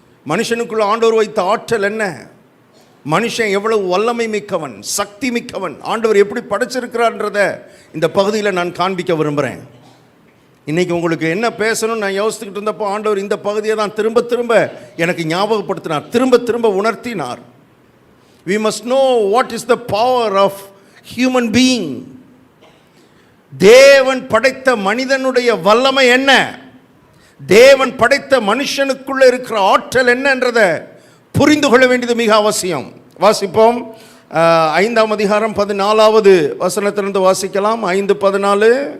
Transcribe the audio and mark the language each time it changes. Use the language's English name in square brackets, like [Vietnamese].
[Tamil] மனுஷனுக்குள்ள ஆண்டவர் வைத்த ஆற்றல் என்ன? மனுஷன் எவ்வளவு வல்லமை மிக்கவன், சக்தி மிக்கவன், ஆண்டவர் எப்படி படைச்சிருக்கிறார்ன்றத இந்த பகுதியில் நான் காண்பிக்க விரும்புகிறேன். இன்றைக்கி உங்களுக்கு என்ன பேசணும்னு நான் யோசித்துக்கிட்டு இருந்தப்போ ஆண்டவர் இந்த பகுதியை தான் திரும்ப திரும்ப எனக்கு ஞாபகப்படுத்தினார், திரும்ப திரும்ப உணர்த்தினார். [English] We must know what is the power of human being. [Tamil] தேவன் படைத்த மனிதனுடைய வல்லமை என்ன, தேவன் படைத்த மனுஷனுக்குள்ள இருக்கிற ஆற்றல் என்னன்றதை புரிந்து கொள்ள வேண்டியது மிக அவசியம். வாசிப்போம். 5ஆம் அதிகாரம் 14வது வசனத்திலிருந்து வாசிக்கலாம். 5:14.